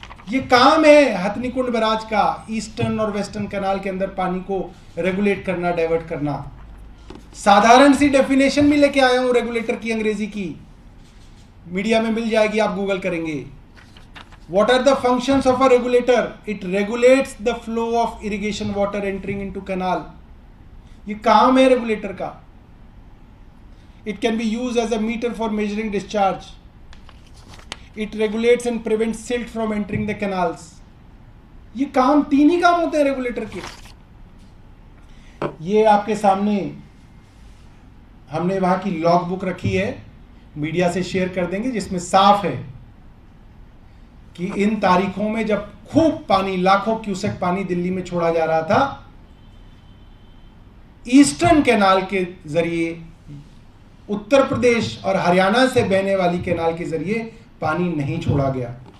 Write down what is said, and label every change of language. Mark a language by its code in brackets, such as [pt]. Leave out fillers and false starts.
[hi] ये काम है हथनीकुंड बैराज का, ईस्टर्न और वेस्टर्न कैनाल के अंदर पानी को रेगुलेट करना, डाइवर्ट करना। साधारण सी डेफिनेशन भी लेके आया हूं रेगुलेटर की, अंग्रेजी की, मीडिया में मिल जाएगी, आप गूगल करेंगे। [en] What are the functions of a regulator? It regulates the flow of irrigation water entering into canal. [hi] ये काम है रेगुलेटर का। [en] It can be used as a meter for measuring discharge. It regulates and prevents silt from entering the canals. [hi] ये काम, 3 ही काम होते हैं regulator के। ये आपके सामने हमने वहां की लॉग बुक रखी है, मीडिया से शेयर कर देंगे, जिसमें साफ है कि इन तारीखों में जब खूब पानी, लाखों क्यूसेक पानी दिल्ली में छोड़ा जा रहा था, ईस्टर्न कैनाल के जरिए, उत्तर प्रदेश और हरियाणा से बहने वाली कैनाल के जरिए पानी नहीं छोड़ा गया।